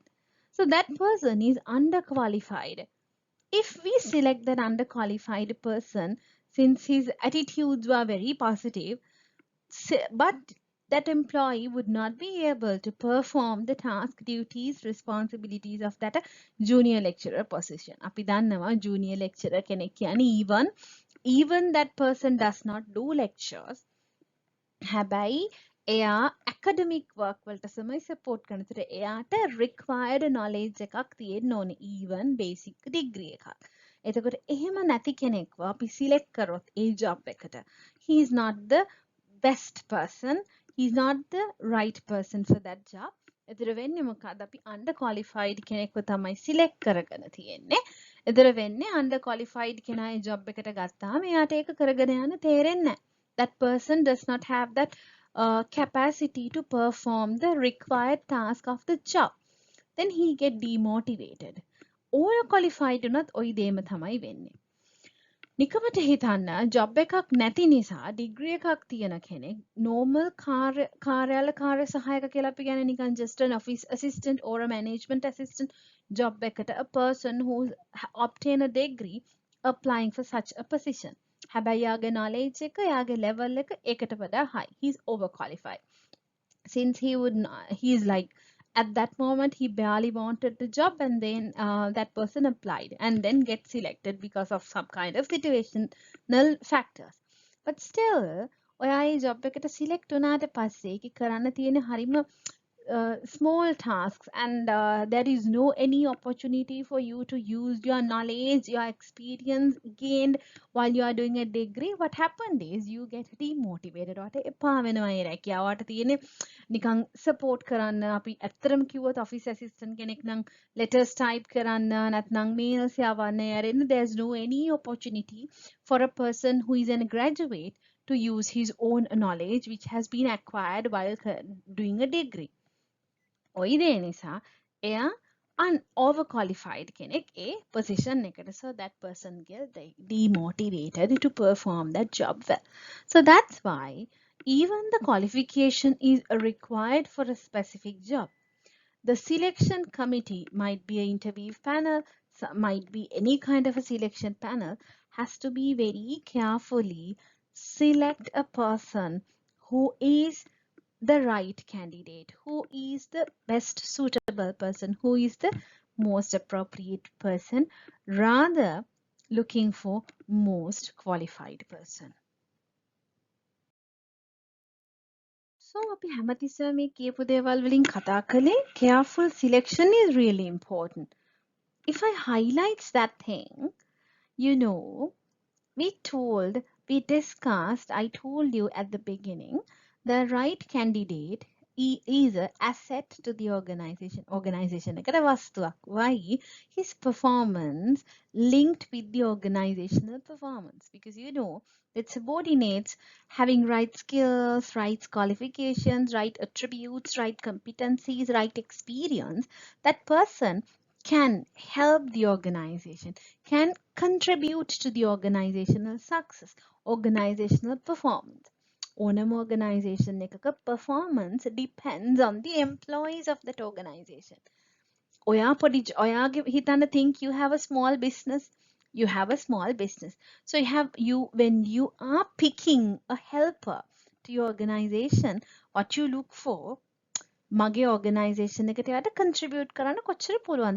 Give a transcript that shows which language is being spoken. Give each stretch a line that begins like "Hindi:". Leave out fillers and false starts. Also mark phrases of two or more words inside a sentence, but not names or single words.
English: So that person is underqualified. If we select that underqualified person, since his attitudes were very positive, but that employee would not be able to perform the task, duties, responsibilities of that junior lecturer position.
Sinhala: අපි දන්නවා
English: junior lecturer
Sinhala: කෙනෙක් කියන්නේ
English: even that person does not do lectures.
Sinhala: හැබැයි එයා
English: academic work
Sinhala: වලට තමයි support කරන. ඒතර එයාට
English: required knowledge
Sinhala: එකක් තියෙන්න ඕනේ
English: even basic degree
Sinhala: එකක්. එතකොට එහෙම නැති කෙනෙක්ව අපි select කරොත් ඒ job එකට
English: he is not the best person, he is not the right person for that job.
Sinhala: එතර වෙන්නේ මොකක්ද? අපි
English: under qualified
Sinhala: කෙනෙක්ව තමයි select කරගෙන තියෙන්නේ. එතර වෙන්නේ
English: under qualified
Sinhala: කෙනා ඒ job එකට ගත්තාම එයාට ඒක කරගෙන යන්න තේරෙන්නේ නැහැ.
English: That person does not have that capacity to perform the required task of the job. Then he get demotivated.
Sinhala: Overqualified උනත් ওই දේම තමයි වෙන්නේ. නිකමට හිතන්න ජොබ් එකක් නැති නිසා ඩිග්‍රී එකක් තියෙන කෙනෙක් normal කාර්යාල කාර්ය සහායක කියලා අපි කියන්නේ නිකන්
English: just an office assistant or a management assistant job
Sinhala: එකට
English: a person who obtain a degree applying for such a position.
Sinhala: හැබැයි යාගේ knowledge එක යාගේ level එක ඒකට වඩා high.
English: He's overqualified. Since he is like at that moment he barely wanted the job, and then that person applied and then get selected because of some kind of situational factors. But still
Sinhala: ඔයා ඒ job එකට select වුණාට පස්සේ ඒක කරන්න තියෙන හරිම
English: small tasks, and there is no any opportunity for you to use your knowledge, your experience gained while you are doing a degree. What happened is you get demotivated.
Sinhala: ඔයාට එපා වෙනවා ඒ රැකියාව. ඔයාට තියෙන්නේ නිකන් support කරන්න. අපි ඇත්තටම කිව්වොත් office assistant කෙනෙක් නම්
English: letters type
Sinhala: කරන්න නැත්නම් mails යවන්න යරෙන්න.
English: There's no any opportunity for a person who is a graduate to use his own knowledge which has been acquired while doing a degree.
Sinhala: ඔය දේ නිසා එයා overqualified කෙනෙක් ඒ position එකට.
English: So that person get demotivated to perform that job well. So that's why even the qualification is required for a specific job. The selection committee might be an interview panel, might be any kind of a selection panel, has to be very carefully select a person who is the right candidate, who is the best suitable person, who is the most appropriate person, rather looking for most qualified person.
Sinhala: So අපි හැමතිස්සෙම මේ කියපු දේවල් වලින් කතා කළේ
English: careful selection is really important. If I highlight that thing, you know, we discussed, I told you at the beginning, the right candidate is an asset to the organization
Sinhala: එකට වස්තුවක්.
English: Why? His performance linked with the organizational performance, because you know it subordinates having right skills, right qualifications, right attributes, right competencies, right experience. That person can help the organization, can contribute to the organizational success, organizational performance. ඕනම organization එකක performance depends on the employees of that organization.
Sinhala: ඔයාගේ හිතන්න,
English: think you have a small business. You have a small business. So when you are picking a helper to your organization, what you look for,
Sinhala: මගේ organization එකට යට contribute කරන්න කොච්චර පුළුවන්ද?